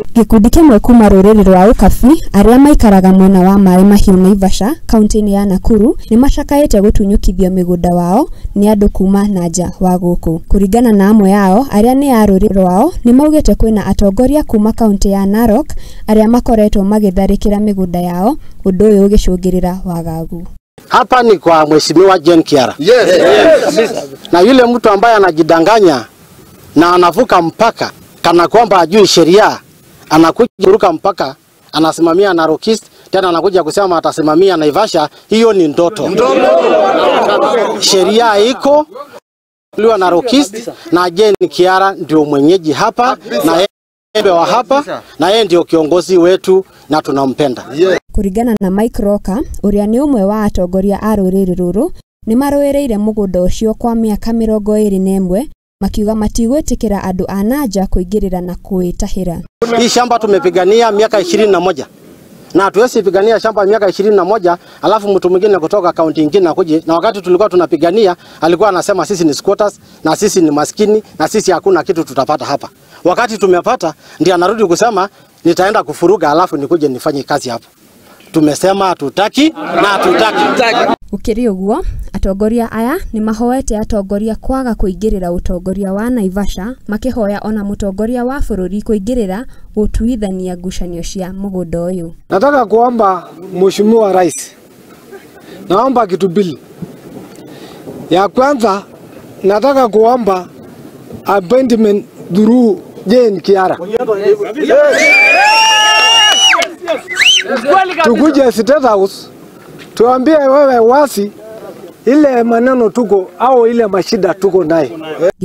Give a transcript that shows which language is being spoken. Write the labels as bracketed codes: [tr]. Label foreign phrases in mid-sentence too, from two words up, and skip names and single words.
[ki] Gikundi kimwe kuma ruriri rwa Ukabi aria maikaraga mwena wa Mai Mahiu Naivasha kaunti-ini ya Nakuru ni macakaite gutunyukithio migunda wao ni andu kuma na nja wa guku. Kuringana na amwe yao aria ni a ruriri rwao ni maugite kwina atongoria kuma kaunti ya Narok aria makoretwo magitharikira migunda yao, undu uyu ugicungirira wagagu. [sw] Hapa ni kwa mheshimiwa Jen Kiara. Yes. Na yule mtu ambaye anajidanganya na anavuka mpaka kana kwamba ajui sheria, anakuja kuruka mpaka, anasimamia Narok East, tena anakuja kusema atasimamia Naivasha. Hiyo ni ndoto. Sheria iko liwa Narok East na Jen Kiara ndio mwenyeji hapa na yeye wa hapa na yeye ndio kiongozi wetu na tunampenda. [ki] Kuringana na Mike Roka uria ni umwe wa atongoria a ruriri ruru ni maroereire mugunda ucio kwa miaka 21 makiuga matigwetikira andu a nanja kuingirira na kuitahira. [sw] Hii shamba tumepigania miaka 21 na hatuwezi pigania shamba miaka 21 alafu mtu mwingine kutoka kaunti nyingine akuje, na wakati tulikuwa tunapigania alikuwa anasema sisi ni squatters na sisi ni maskini na sisi hakuna kitu tutapata hapa. Wakati tumepata ndio anarudi kusema nitaenda kufuruga alafu nikuje nifanye kazi hapa. Tumesema hatutaki na hatutaki. [ki] Ukiri uguo atongoria aya ni mahoete atongoria kwaga kuingirira utongoria wa Naivasha, makihoya ona mutongoria wa bururi kuingirira gutuithania ngucanio cia mugunda uyu. [sw] Nataka kuomba mheshimiwa rais, naomba kitu mbili. Ya kwanza nataka kuomba [en] appointment through [sw] Jen Kiara. Tukuje State House tuambie wewe wasi ile maneno tuko au ile mashida tuko naye.